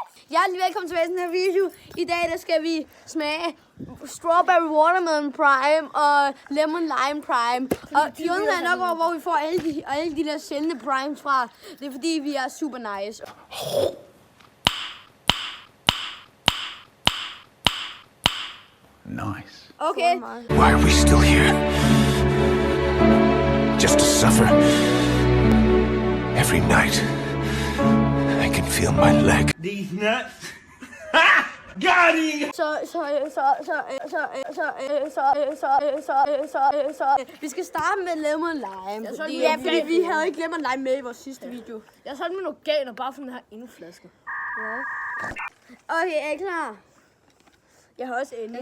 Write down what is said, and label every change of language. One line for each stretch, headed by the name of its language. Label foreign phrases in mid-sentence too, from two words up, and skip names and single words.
Danish: Hjertelig velkommen til den her video. I dag der skal vi smage Strawberry Watermelon Prime og Lemon Lime Prime. Og de undrer nok over, hvor vi får alle de der sjældne primes fra. Det er fordi, vi er super nice. Nice. Okay.
English: Why are we still here? Just to suffer? Every night, I can feel my leg. These nuts. Got it!
Danish: Så vi skal starte med Lemon Lime. Fordi vi havde ikke Lemon Lime med i vores sidste video. Jeg solgte med noget ganer bare for den her ene flaske. Ja. Okay, er I klar? Jeg har også en.